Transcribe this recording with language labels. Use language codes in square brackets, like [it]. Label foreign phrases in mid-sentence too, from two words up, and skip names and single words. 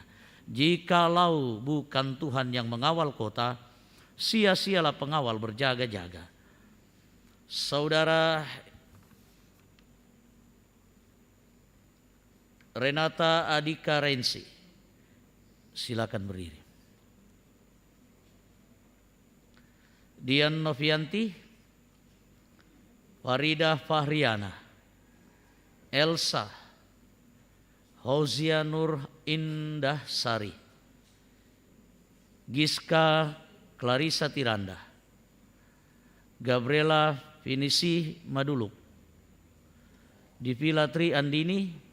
[id] Jikalau bukan Tuhan yang mengawal kota, sia-sialah pengawal berjaga-jaga. Saudara Renata Adika Rensi, silakan berdiri. Dian Novianti, Farida Fahriana, Elsa, Hozia Nur Indah Sari, Giska Clarissa Tiranda, Gabriela Finisi Maduluk, Divila Tri Andini,